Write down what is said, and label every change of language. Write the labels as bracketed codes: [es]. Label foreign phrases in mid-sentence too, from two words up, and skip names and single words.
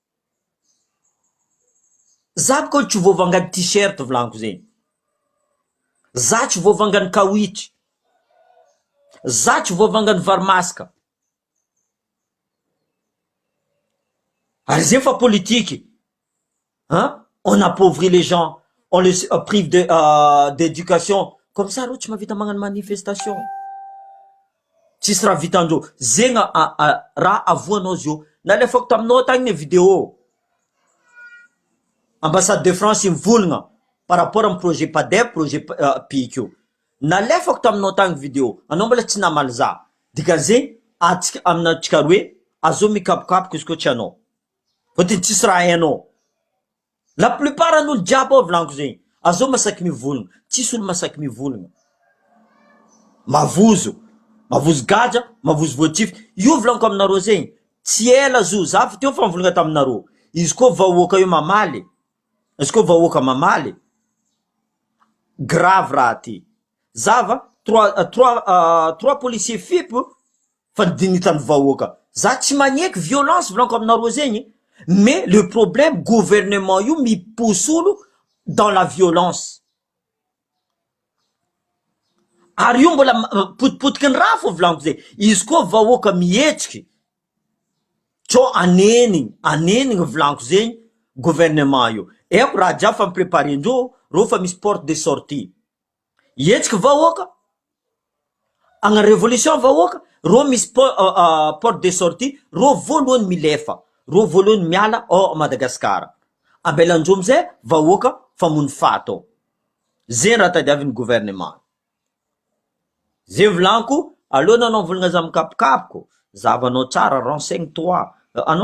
[mg] Za boka tsy voavangany t-shirt volaniko zegny, za tsy voavangany kawitry, za tsy voavangany varimasika. Ary zay fa politique, [fr] on appauvrit les gens, on les prive d'éducation, comme ça [mg] reo tsy mahavita magnano manifestation. Tsisy raha vitandreo. Zegny raha avoanao zio. Nalefako taminao tagny ny vidéo. [fr] Ambassade de France [mg] mivolagna [fr] par rapport [mg] amy projet PADEP, projet PIC io. Nalefako taminao tagny vidéo. Anao mbola tsy namaly za. Dikan'izay aminatsika roe azo mikapokapoko izy koa tsy anao. Fôtiny tsisy raha hainao. [fr] La plupart [mg] an'olo jiaby ao volaniko zegny. Azo masaky mivolagna. Tsisy olo masaky mivolagna. Mavozo gadra, mavozo voatify. Io volaniko aminareo zegny. Tsy ela zo, za fa teo fa mivolagna taminareo. Izy koa vahoaka io mamaly, izy koa vahoaka mamaly, grave raha ty. Zava, [fr] trois policiers [mg] FIP fa nidinitany vahoaka. Za tsy magneky violence volaniko aminareo zegny. [fr] Mais le problème, gouvernement [mg] io mipousse olo [fr] dans la violence. [mg] Ary io mbola potipotiky ny raha fo volaniko zay. Izy koa vahoaka mihetsiky, tsô anenigny volaniko zegny gouvernement io. Eko raha jiaby fa mipreparendreo, reo fa misy [fr] porte de sortie. [mg] Hetsiky vahoaka, agna révolution vahoaka ro misy [fr] porte de sortie [mg] ro voalohany milefa ro voalohany miala ao Madagasikara ambelan'jo amizay vahoaka famony fato zay raha tadiavin'ny gouvernement zay volaniko alohany anao volagna za mikapokapoko zavanao tsara [fr] renseigne toi [mg] anao